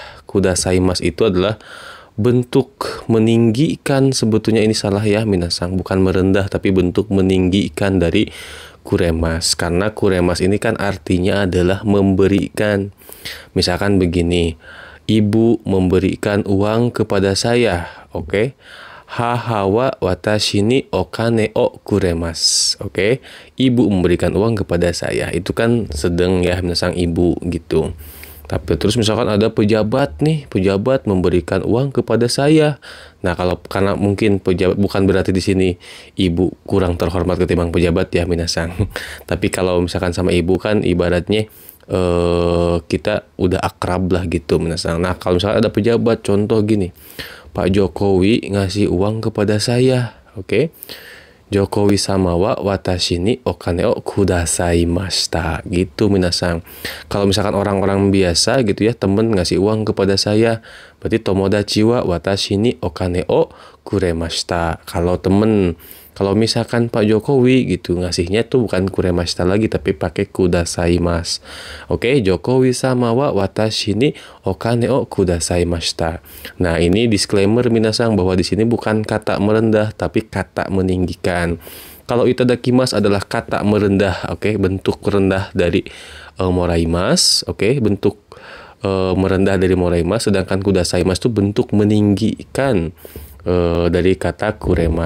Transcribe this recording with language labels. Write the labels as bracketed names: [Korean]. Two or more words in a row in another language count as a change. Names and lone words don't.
[Indonesian] Kudasaimasu itu adalah bentuk meninggikan, sebetulnya ini salah ya minasan, bukan merendah tapi bentuk meninggikan dari kuremas. Karena kuremas ini kan artinya adalah memberikan. Misalkan begini, ibu memberikan uang kepada saya, oke? [Japanese] 母は私にお金をくれます. [Indonesian] Oke? Ibu memberikan uang kepada saya. Itu kan sedang ya minasan ibu gitu. Tapi terus misalkan ada pejabat nih, pejabat memberikan uang kepada saya. Nah, kalau karena mungkin pejabat, bukan berarti di sini ibu kurang terhormat ketimbang pejabat ya minasan. Tapi kalau misalkan sama ibu kan ibaratnya kita udah akrab lah gitu minasan. Nah, kalau misalkan ada pejabat, contoh gini, Pak Jokowi ngasih uang kepada saya, oke? [Japanese] Jokowi様は私にお金をくださいました gitu minasan. [Indonesian] Kalau misalkan orang-orang biasa gitu ya, temen ngasih uang kepada saya, berarti [Japanese] 友達は私にお金をくれました. [Indonesian] Kalau temen, kalau misalkan Pak Jokowi gitu ngasihnya tuh bukan kuremashita lagi tapi pakai kudasaimasu. [Japanese] Oke, Jokowi様は私にお金をくださいました. [Indonesian] Nah, ini disclaimer minasan bahwa di sini bukan kata merendah tapi kata meninggikan. Kalau itadakimasu adalah kata merendah, oke, bentuk rendah dari moraimasu, oke, bentuk merendah dari moraimasu. Sedangkan kudasaimasu itu bentuk meninggikan dari kata kuremas.